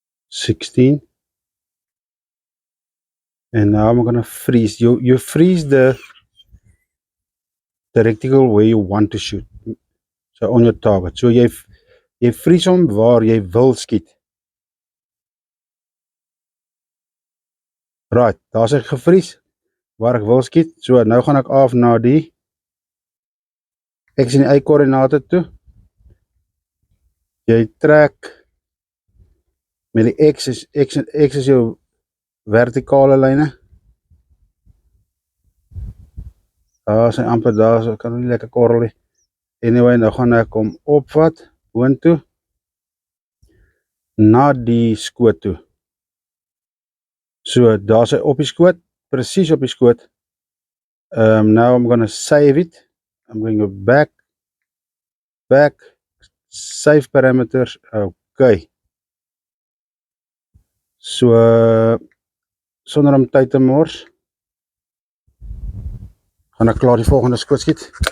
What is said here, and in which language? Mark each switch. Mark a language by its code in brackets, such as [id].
[en] (16), and now I'm gonna freeze. You freeze the reticle where you want to shoot, so on your target. [af] So jy freeze hom waar jy wil skiet. Right, daar's ek gevries waar ek wil skiet. So nou gaan ek af na die X en Y koördinate toe. Jy trek met die X is jou vertikale lyne. Daar is hy amper daar, so kan nie lekker korrel nie. Anyway, nou gaan ek hom opvat, boontoe, na die skoot toe. So, daar is hy op die skoot, precies op die skoot. [en] Now I'm gonna save it. I'm going to go back, save parameters, okay. [af] So, sonder om tyd te mors, gaan ek klaar die volgende skoot skiet.